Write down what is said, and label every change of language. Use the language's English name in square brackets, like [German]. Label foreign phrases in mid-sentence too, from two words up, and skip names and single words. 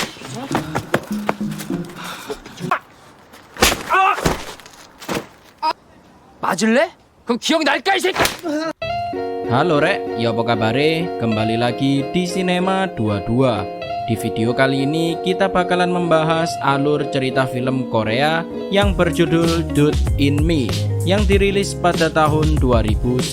[Korean] 맞을래? 그럼 기억날까 이 새끼? [Indonesian] Halo Rek, ya apa kabare? Kembali lagi di Sinema 22. Di video kali ini kita bakalan membahas alur cerita film Korea yang berjudul Dude in Me yang dirilis pada tahun 2019.